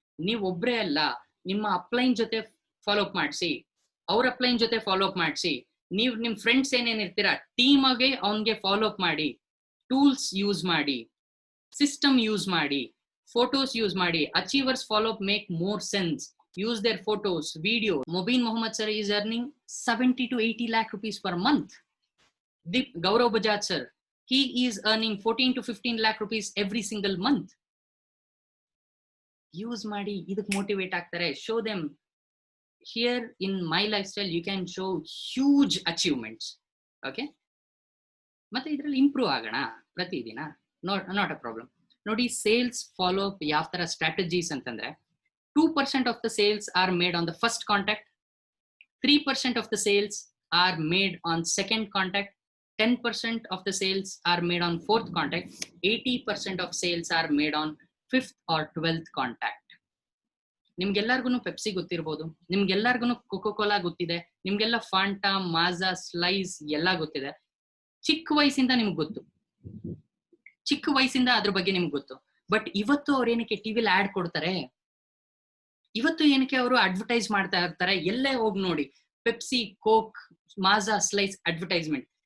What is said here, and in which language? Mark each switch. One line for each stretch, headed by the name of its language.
Kannada: ನೀವು ಒಬ್ರೇ ಅಲ್ಲ, ನಿಮ್ಮ ಅಪ್ಲೈನ್ ಜೊತೆ ಫಾಲೋ ಅಪ್ ಮಾಡಿಸಿ, ಅವ್ರ ಅಪ್ಲೈನ್ ಜೊತೆ ಫಾಲೋ ಅಪ್ ಮಾಡಿಸಿ, ನೀವು ನಿಮ್ ಫ್ರೆಂಡ್ಸ್ ಏನೇನಿರ್ತೀರಾ ಟೀಮ್ ಆಗಿ ಅವನ್ಗೆ ಫಾಲೋ ಅಪ್ ಮಾಡಿ, ಟೂಲ್ಸ್ ಯೂಸ್ ಮಾಡಿ, ಸಿಸ್ಟಮ್ ಯೂಸ್ ಮಾಡಿ, ಫೋಟೋಸ್ ಯೂಸ್ ಮಾಡಿ.
English: Achievers follow up make more sense. Use their photos, video. Mobeen Mohammed sir is earning 70 to 80 lakh rupees per month. Gaurav Bajaj sir, he is earning 14 to 15 lakh rupees every single month.
Kannada: Use ಮಾಡಿ, ಇದಕ್ಕೆ motivate ಆಗ್ತಾರೆ.
English: Show them, here in my lifestyle you can show huge achievements. Okay?
Kannada: ಮತ್ತೆ ಇದರಲ್ಲಿ improve ಆಗೋಣ ಪ್ರತಿದಿನ,
English: Not a problem.
Kannada: ನೋಡಿ, sales follow up ಯಾವ ತರ ಸ್ಟ್ರಾಟಜೀಸ್ ಅಂತಂದ್ರೆ,
English: 2% of the sales are made on the first contact, 3% of the sales are made on second contact, 10% of the sales are made on fourth contact, 80% of sales are made on 5th or 12th contact.
Kannada: ನಿಮ್ಗೆಲ್ಲರಿಗೂ Pepsi ಗೊತ್ತಿರ್ಬೋದು, ನಿಮ್ಗೆಲ್ಲರಿಗೂ cocoa Cola ಗೊತ್ತಿದೆ, ನಿಮ್ಗೆಲ್ಲ Fanta, ಮಾಜಾ, slice ಎಲ್ಲ ಗೊತ್ತಿದೆ. ಚಿಕ್ಕ ವಯಸ್ಸಿಂದ ನಿಮ್ಗೆ ಗೊತ್ತು, ಚಿಕ್ಕ ವಯಸ್ಸಿಂದ ಅದ್ರ ಬಗ್ಗೆ ನಿಮ್ಗೆ ಗೊತ್ತು. ಬಟ್ ಇವತ್ತು ಅವ್ರು ಏನಕ್ಕೆ ಟಿವಿಲಿ ಆಡ್ ಕೊಡ್ತಾರೆ, ಇವತ್ತು ಏನಕ್ಕೆ ಅವರು ಅಡ್ವರ್ಟೈಸ್ ಮಾಡ್ತಾ ಇರ್ತಾರೆ, ಎಲ್ಲೇ ಹೋಗಿ ನೋಡಿ ಪೆಪ್ಸಿ, ಕೋಕ್, ಮಾಜಾ, ಸ್ಲೈಸ್ ಅಡ್ವರ್ಟೈಸ್ಮೆಂಟ್.